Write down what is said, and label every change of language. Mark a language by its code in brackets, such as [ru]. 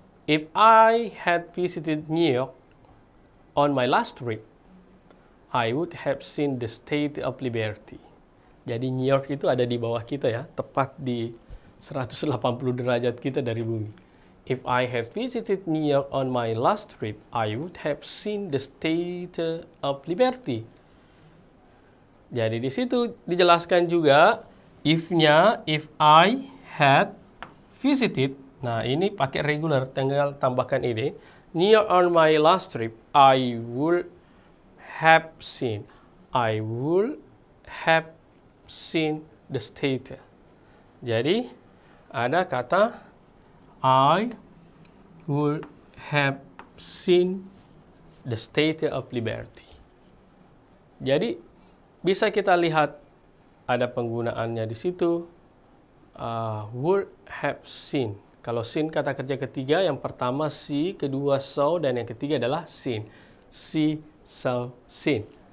[en] If I had visited New York on my last trip, I would have seen the Statue of Liberty. [id] Jadi New York itu ada di bawah kita ya, tepat di 180 derajat kita dari bumi. [en] If I had visited New York on my last trip, I would have seen the Statue of Liberty. [id] Jadi di situ dijelaskan juga if-nya, if I had visited. Nah, ini pakai regular, tinggal tambahkan ini. [en] New York on my last trip, I would have seen. I would have seen the statue. [id] Jadi ada kata [en] I would have seen the Statue of Liberty. [id] Jadi bisa kita lihat ada penggunaannya di situ. Would have seen. Kalau seen kata kerja ketiga, yang pertama see, kedua saw, dan yang ketiga adalah seen. [en] See, saw, seen.